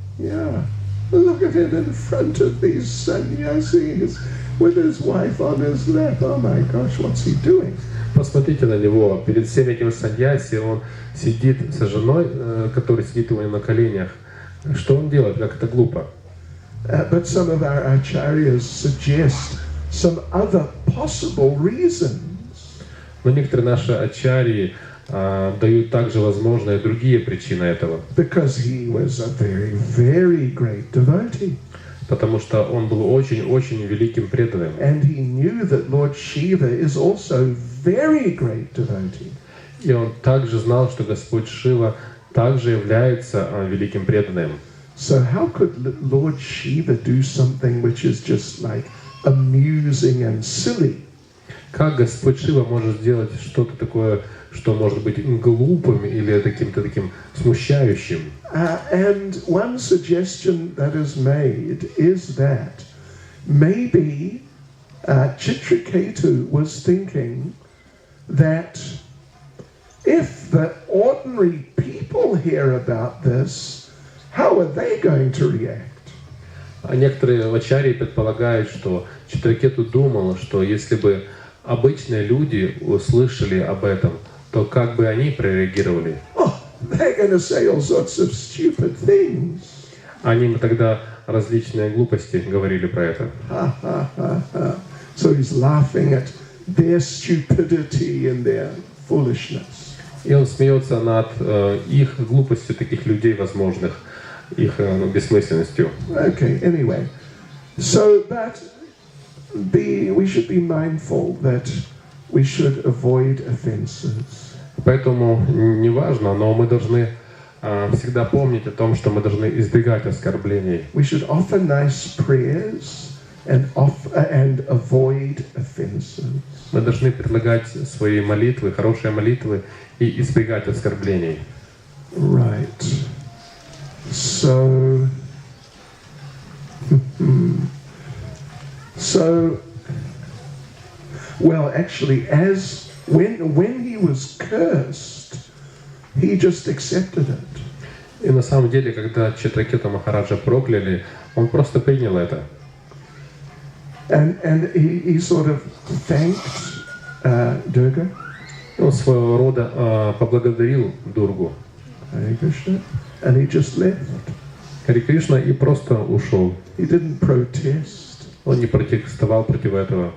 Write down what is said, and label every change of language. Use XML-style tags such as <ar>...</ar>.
<en>Yeah, look at it in front of these sannyasis with his wife on his lap. Oh my gosh, what's he doing?</en> <ru>Посмотрите на него. Перед всем этим саньяси он сидит со женой, которая сидит у него на коленях. Что он делает? Как это глупо.</ru> <en>But some of our acharyas suggest some other possible reasons.</en> <ru>Но некоторые наши ачарьи дают также возможные другие причины этого.</ru> <en>Because he was a very, very great devotee.</en> <ru>Потому что он был очень-очень великим преданным.</ru> <en>And he knew that Lord Shiva is also very great devotee.</en> <ru>И он также знал, что Господь Шива также является великим преданным.</ru> <en>So how could Lord Shiva do something which is just like amusing and silly?</en> <ru>Как Господь Шива может сделать что-то такое, что может быть глупым или каким-то таким смущающим?</ru> <en>And one suggestion that is made is that maybe Chitraketu was thinking that if the ordinary people hear about this, how are they going to react?</en> <ru>А некоторые ачарьи предполагают, что Читракету думал, что если бы обычные люди услышали об этом, то как бы они прореагировали?</ru> <en>Oh, they're going to say all sorts of stupid things.</en> <ru>Они бы тогда различные глупости говорили про это.</ru> <en>So he's laughing at their stupidity and their foolishness.</en> <ru>И он смеется над их глупостью таких людей возможных, их бессмысленностью.</ru> <en>Okay, anyway. So that we should be mindful that we should avoid offenses.</en> <ru>Поэтому не важно, но мы должны всегда помнить о том, что мы должны избегать оскорблений.</ru> <en>We should offer nice prayers and avoid offenses.</en> <ru>Мы должны предлагать свои молитвы, хорошие молитвы и избегать оскорблений.</ru> <en>Right. So well, actually, as when he was cursed, he just accepted it.</en> <ru>И на самом деле, когда Читракету Махараджа прокляли, он просто принял это.</ru> <en>And he sort of thanked Durga.</en> <ru>Он своего рода поблагодарил Дургу.</ru> <en>Hare Krishna, and he just left.</en> <ru>Харе Кришна и просто ушел.</ru> <en>He didn't protest.</en> <ru>Он не протестовал против этого.</ru>